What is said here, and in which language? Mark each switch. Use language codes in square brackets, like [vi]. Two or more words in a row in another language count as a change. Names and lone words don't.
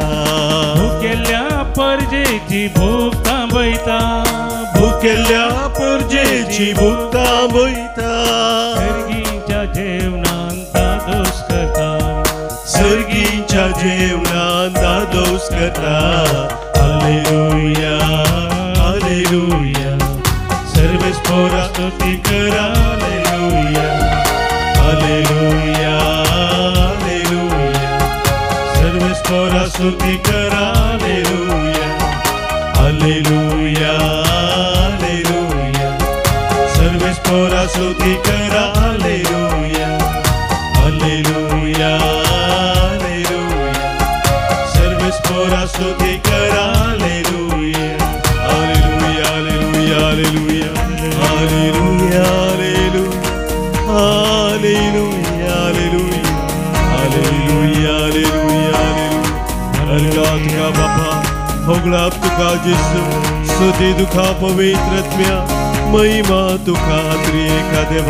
[kok] भुकेल्या परजेची भूक थांबयता. भुकेल्या परजेची भूक थांबयता. सर्गीच्या जेवणान दादोस करता. सर्गीच्या जेवणान दादोस करता. [la] Alleluia, alleluia. [kok] Serves pora स्तुती करा. [la] Alleluia, alleluia, alleluia. [kok] Serves pora स्तुती करा. [la] Alleluia, alleluia, alleluia. [kok] Serves pora स्तुती करा. [la] Alleluia, alleluia, alleluia. [kok] Serves pora स्तुती करा. [la] Alleluia, alleluia, alleluia, alleluia. Alleluia, alleluia, alleluia, alleluia, alleluia, alleluia. [kok] तुका बापा होगळाप तुका जेसू स्तुती तुका पवित्र आत्म्या महिमा तुका त्रिएका देवा.